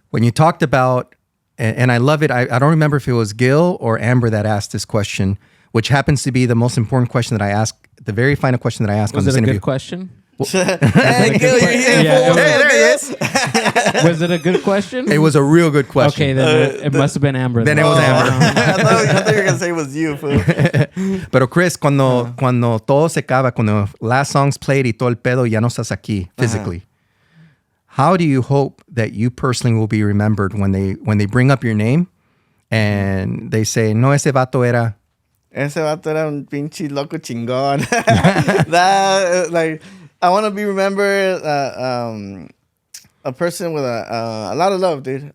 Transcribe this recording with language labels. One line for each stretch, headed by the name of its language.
English: When you talked about, and I love it, I don't remember if it was Gil or Amber that asked this question, which happens to be the most important question that I ask, the very final question that I asked on this interview. Was it a good question? Hey, Gil, you're here. Yeah, There he is. Was it a good question? It was a real good question. Okay, then it must have been Amber. Then it was Amber. I thought you were gonna say it was you, fool.
Spanish: Pero Chris, cuando todo se acaba, cuando
English: last songs played
Spanish: y todo el pedo, ya no estás aquí physically.
English: How do you hope that you personally will be remembered when they bring up your name and they say,
Spanish: no, ese vato era... Ese vato era un pinche loco chingón.
English: That, like, I want to be remembered a person with a lot of love, dude.